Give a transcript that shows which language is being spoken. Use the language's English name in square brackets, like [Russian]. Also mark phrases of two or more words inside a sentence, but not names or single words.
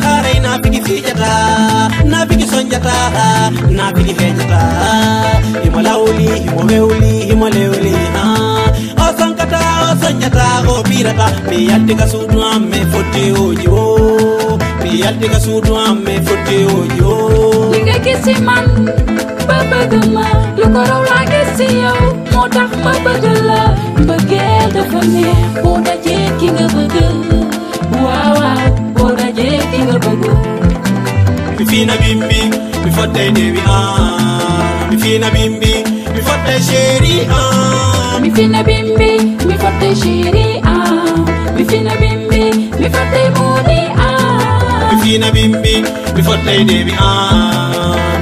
[Fula] Haray na bigi fijata. Na bigi sonjata. Na bigi fejata. Himo lawli, himo wewli, himo lewli, ah. O sonkata, o sonjata, o birata. Mi yalti ka suudu am, mi fotte oji o. Mi yalti ka suudu am, mi fotte oji o. [Wolof] Li nga gis ci man, ba bëgg ma. Lu ko raw laa gis ci yow, moo tax ma bëgg la. Mbëggeel dafa neex, boo dajee ki nga bëgg. Waaw, waaw, boo dajee ki nga bëgg. [Fula] Mi Fina Bimbi, mi fotte dewi an. Mi Fina Bimbi, mi fotte chéri an. Mi Fina Bimbi, mi fotte chéri an. Mi Fina Bimbi, mi fotte moni an. Mi Fina Bimbi, mi fotte dewi an.